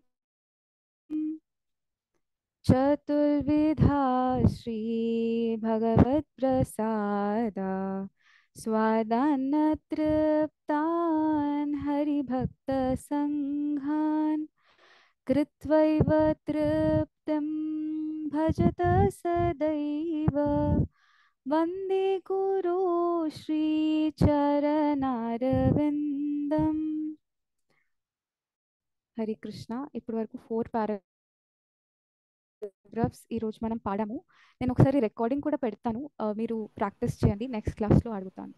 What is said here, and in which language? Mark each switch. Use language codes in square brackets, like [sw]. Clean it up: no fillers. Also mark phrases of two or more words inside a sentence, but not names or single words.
[sa] चतुर्विधा श्री भगवत्प्रसादा स्वादान्न तृप्तान् हरिभक्तसङ्घान् कृत्वैव तृप्तिं भजत सदैव वन्दे गुरो శ్రీచరణారవిందం. హరే కృష్ణ. [te] ఇప్పటి వరకు 4 పారాగ్రాఫ్స్ ఈరోజు మనం పాడాము. నేను ఒకసారి రికార్డింగ్ కూడా పెడతాను, మీరు ప్రాక్టీస్ చేయండి, [en] next classలో [te] అడుగుతాను.